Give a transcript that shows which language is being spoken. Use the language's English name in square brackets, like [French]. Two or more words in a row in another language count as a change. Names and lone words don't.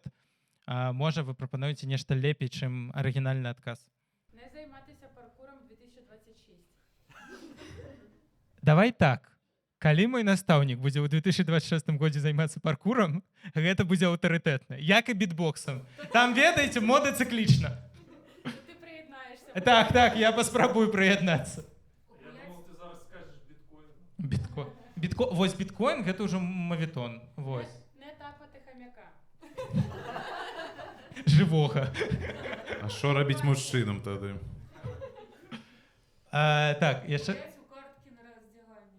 [Belarusian] Можа, вы прапануеце нешта лепей, чым арыгінальны адказ. [Ukrainian] Не займатися паркуром 2026. Давай так. [Belarusian] Калі мой настаўнік будзе ў 2026 годзе займацца паркурам, гэта будзе аўтарытэтна. Як і бітбоксам. Там, ведаеце, мода цыклічна. [Ukrainian] Ти приєднаєшся. [Belarusian] Так, я паспрабую прыяднацца. [Ukrainian] Я думав, ти зараз скажеш Біткоін. [Belarusian] Вось біткоін гэта ўжо мавітон. Вось. [Ukrainian] Не тапати хам'яка. [Belarusian] Жывога. А што рабіць мужчынам тады? Так, яшчэ... [Ukrainian] Грець у картки на роздягання.